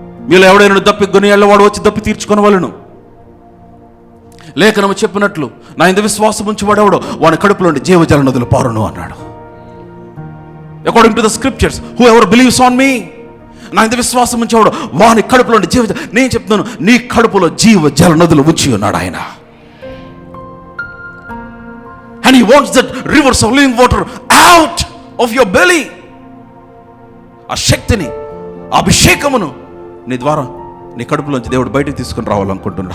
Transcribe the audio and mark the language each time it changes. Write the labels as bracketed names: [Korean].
[Telugu] మీలో ఎవడైనా దప్పిగొని వాడు వచ్చి దప్పి తీర్చుకొనవలెను. లేఖనము చెప్పినట్లు, నా ఇందు విశ్వాసం ఉంచి వాడెవడో వాని కడుపులోని జీవజల నదులు పారును అన్నాడు. [English] according to the scriptures, whoever believes on me, [Telugu] నా ఇంత విశ్వాసం ఉంచేవాడు వాని కడుపులో నేను చెప్తున్నాను, నీ కడుపులో జీవజల నదులు ఉంచి ఉన్నాడు ఆయన. [English] And he wants that rivers of living water out of your belly. [Telugu] ఆ శక్తిని, అభిషేకమును నీ ద్వారా నీ కడుపులోంచి దేవుడు బయటకు తీసుకుని రావాలనుకుంటున్నాడు.